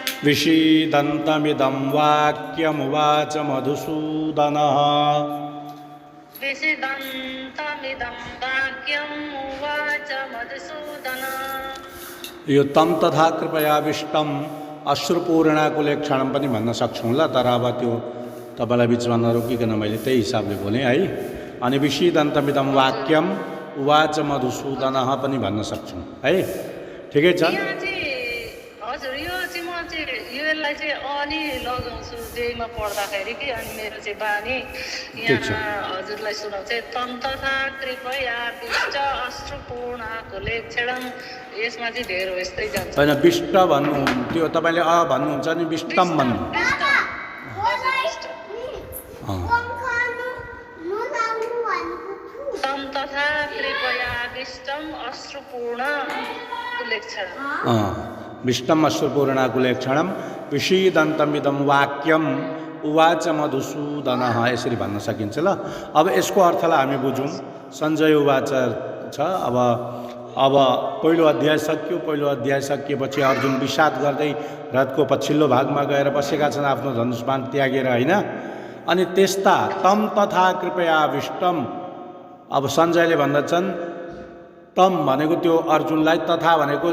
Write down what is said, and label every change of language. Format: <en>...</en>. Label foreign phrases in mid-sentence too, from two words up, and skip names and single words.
<sa>विषीदन्तमिदं वाक्यमुवाच मधुसूदनः विषीदन्तमिदं वाक्यम् उवाच मधुसूदनः</sa> <ne>यो</ne> <sa>तम तथा कृपयाविष्टम अश्रुपूर्णाकुलेक्षणम</sa> <ne>पनि भन्न सक्छौँ ल। तर अब त्यो तपाईँलाई बिचमा नरोकिकन मैले त्यही हिसाबले बोलेँ है। अनि</ne> <sa>विषीदन्तमिदं वाक्यम उवाच मधुसूदनः</sa> <ne>पनि भन्न सक्छौँ है। ठिकै छ। यहाँ चाहिँ हजुर यो चाहिँ म चाहिँ यसलाई चाहिँ अनि लगाउँछु जेमा पढ्दाखेरि कि अनि मेरो चाहिँ बानी ठिक छ। यहाँ हजुरलाई सुनाउँछ</ne> <sa>तम तथा कृपया विष्ट अश्रुपूर्णाकुलेक्षणम्</sa> <ne>यसमा चाहिँ धेरै यस्तै जान्छ होइन विष्ट भन्नु त्यो तपाईँले भन्नुहुन्छ नि विष्टम भन्नु।</ne> <sa>हजुर विष्ट तम तथा कृपया विष्टम अश्रुपूर्णाकुलेक्षणम् विष्टम अश्रुपूर्णाकुलेक्षणम विषीदन्तमिदं वाक्यम उवाच मधुसूदनः</sa> <ne>यसरी भन्न सकिन्छ ल। अब यसको अर्थलाई हामी बुझौँ। सञ्जय उवाच छ। अब पहिलो अध्याय सक्यो। पहिलो अध्याय सकिएपछि अर्जुन विषाद गर्दै रथको पछिल्लो भागमा गएर बसेका छन् आफ्नो धनुष्मान त्यागेर होइन। अनि त्यस्ता</ne> <sa>तम तथा कृपयाविष्टम</sa> <ne>अब सञ्जयले भन्दछन् तम भनेको त्यो अर्जुनलाई, तथा भनेको</ne>